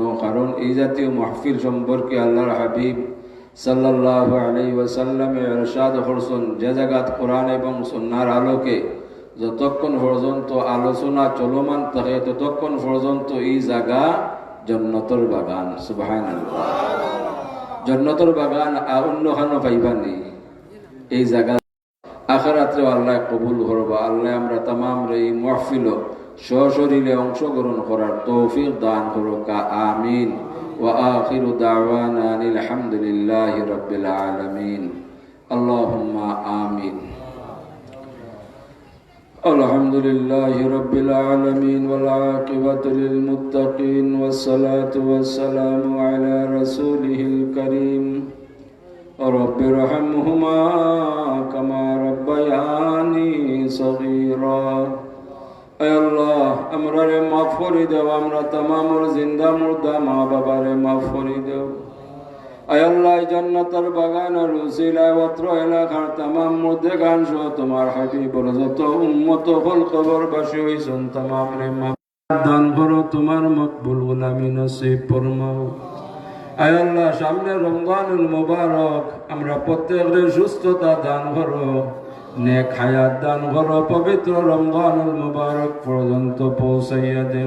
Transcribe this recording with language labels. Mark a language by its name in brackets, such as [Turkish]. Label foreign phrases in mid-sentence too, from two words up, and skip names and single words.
[Sylheti] কারণ এই জাতীয় মাহফিল সম্পর্কে আল্লাহর হাবিব [Arabic] صلى الله عليه وسلم [Sylheti] ইরশাদ করছেন, যে জায়গাত কোরআন এবং সুন্নাহর আলোকে যতক্ষণ পর্যন্ত আলোচনা চলমান থাকে ততক্ষণ পর্যন্ত এই জায়গা জান্নাতের বাগান। সুবহানাল্লাহ। জান্নাতের বাগান আর অন্যখানে পাইবানি, এই জায়গা আখিরাতে আল্লাহ কবুল করবা। আল্লাহ আমরা তামাম এই মাহফিল সশরীরে অংশগ্রহণ করার তৌফিক দান করুক, আমিন। [Arabic] وآخر دعوانا أن الحمد لله رب العالمين. اللهم آمين. الحمد لله رب العالمين والعاقبة للمتقين والصلاة والسلام على رسوله الكريم رب ارحمهما كما ربياني صغيرا। [Sylheti] এ আল্লাহ আমরে মাফ করি দেও, আমরা तमाम জিন্দা মুর্দা মা বাবারে মাফ করি দেও। اے اللہ জান্নাতের বাগানের উসিলায় অত্র এলাকার तमाम মুর্দেগান সহ তোমার হাবিবের যত উম্মত হল কবরবাসী হইছেন तमाम রে মাফ দান করো, তোমার মকবুল গোলামি নসিব ফরমাও। আয় আল্লাহ সামনে রমজানুল মুবারক, আমরা প্রত্যেকের সুস্থতা দান করো, নেক হায়াত দান করো, পবিত্র রমজানুল মুবারক পর্যন্ত পৌঁছাইয়া দেও।